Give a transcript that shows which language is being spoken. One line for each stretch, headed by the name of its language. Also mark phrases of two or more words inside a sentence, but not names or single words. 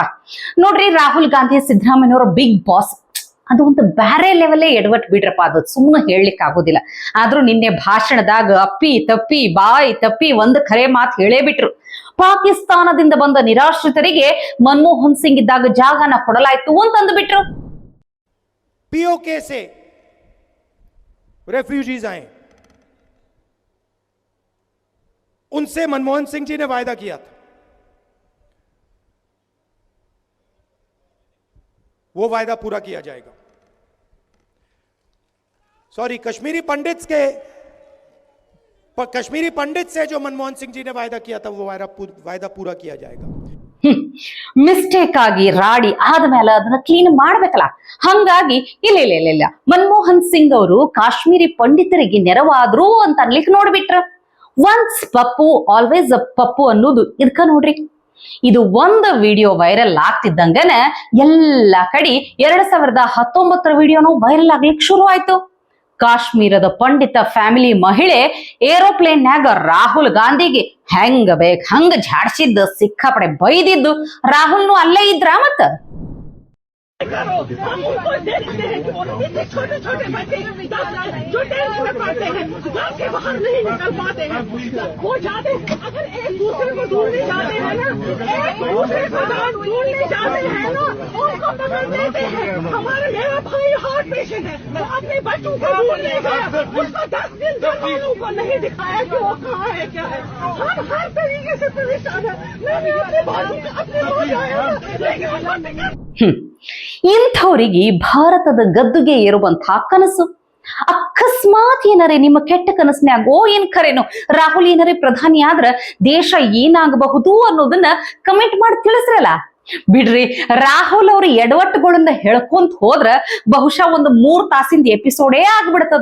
Kannada: ನೋಡ್ರಿ, ರಾಹುಲ್ ಗಾಂಧಿ ಸಿದ್ದರಾಮಯ್ಯನವ್ರ ಬಿಗ್ ಬಾಸ್. ಅದು ಒಂದು ಬ್ಯಾರೆ ಲೆವೆಲ್ಲೇ ಎಡವಟ್ ಬಿಡ್ರಪ್ಪ, ಅದು ಸುಮ್ಮನೆ ಹೇಳಲಿಕ್ಕೆ ಆಗೋದಿಲ್ಲ. ಆದ್ರೂ ನಿನ್ನೆ ಭಾಷಣದಾಗ ಅಪ್ಪಿ ತಪ್ಪಿ ಬಾಯಿ ತಪ್ಪಿ ಒಂದು ಖರೆ ಮಾತು ಹೇಳೇ ಬಿಟ್ರು. ಪಾಕಿಸ್ತಾನದಿಂದ ಬಂದ ನಿರಾಶ್ರಿತರಿಗೆ ಮನಮೋಹನ್ ಸಿಂಗ್ ಇದ್ದಾಗ ಜಾಗನ ಕೊಡಲಾಯ್ತು ಅಂತಂದು ಬಿಟ್ರು.
Hindi: POK से रेफ्यूजीज आए, उनसे मनमोहन सिंह जी ने वायदा किया था, वो वायदा पूरा किया जाएगा. सॉरी, कश्मीरी पंडित से जो मनमोहन सिंह जी ने वायदा किया था, वो वायदा पूरा किया जाएगा.
Kannada: ಮಿಸ್ಟೇಕ್ ಆಗಿ ರಾಡಿ ಆದ್ಮೇಲೆ ಅದನ್ನ ಕ್ಲೀನ್ ಮಾಡ್ಬೇಕಲ್ಲ. ಹಂಗಾಗಿ ಇಲ್ಲ ಮನಮೋಹನ್ ಸಿಂಗ್ ಅವರು ಕಾಶ್ಮೀರಿ ಪಂಡಿತರಿಗೆ ನೆರವಾದ್ರು ಅಂತ ಅನ್ಲಿಕ್ಕೆ ನೋಡ್ಬಿಟ್ರ.
English: once Pappu always a Pappu
Kannada: ಅನ್ನೋದು ಇದಕ್ಕ ನೋಡ್ರಿ. ಇದು ಒಂದು ವಿಡಿಯೋ ವೈರಲ್ ಆಗ್ತಿದ್ದಂಗನ ಎಲ್ಲ ಕಡೆ 2019 ವಿಡಿಯೋನು ವೈರಲ್ ಆಗ್ಲಿಕ್ಕೆ ಶುರು ಆಯ್ತು. ಕಾಶ್ಮೀರದ ಪಂಡಿತ ಫ್ಯಾಮಿಲಿ ಮಹಿಳೆ ಏರೋಪ್ಲೇನ್ಯಾಗ ರಾಹುಲ್ ಗಾಂಧಿಗೆ ಹೆಂಗ ಬೇಕ್ ಹಂಗ ಝಾಡ್ಸಿದ್ದು, ಸಿಕ್ಕಾಪಡೆ ಬೈದಿದ್ದು. ರಾಹುಲ್ನು ಅಲ್ಲೇ ಇದ್ರ ಮತ್ತ.
Hindi: हम उनको देखते हैं कि वो इतने छोटे छोटे बच्चे जो 10th में पढ़ते हैं, घर के बाहर नहीं निकल पाते हैं, वो जाते अगर एक दूसरे को ढूंढने जाते हैं ना, एक दूसरे को ढूंढने जाते हैं ना, उनको पकड़ देते हैं. मेरा भाई हार्ट पेशेंट है, वो अपने बच्चों को ढूंढने गया, उसको 10 दिन तक वालों को नहीं दिखाया कि वो कहाँ है क्या है. हम हर तरीके से परेशान है. मैंने अपने भाइयों को अपने पास आया, लेकिन
Kannada: ಇಂಥವ್ರಿಗೆ ಭಾರತದ ಗದ್ದುಗೆ ಏರುವಂತಹ ಕನಸು. ಅಕಸ್ಮಾತ್ ಏನಾರೆ ನಿಮ್ಮ ಕೆಟ್ಟ ಕನಸಿನ್ಯಾಗೋ ಏನ್ ಖರೇನು ರಾಹುಲ್ ಏನಾರೆ ಪ್ರಧಾನಿ ಆದ್ರ ದೇಶ ಏನಾಗಬಹುದು ಅನ್ನೋದನ್ನ ಕಮೆಂಟ್ ಮಾಡಿ ತಿಳಿಸ್ರಲ್ಲ. ಬಿಡ್ರಿ, ರಾಹುಲ್ ಅವ್ರ ಎಡವಟ್ಟುಗಳನ್ನ ಹೇಳ್ಕೊಂತ ಹೋದ್ರ ಬಹುಶಃ ಒಂದು 3 ತಾಸಿಂದ ಎಪಿಸೋಡೇ ಆಗ್ಬಿಡ್ತದ.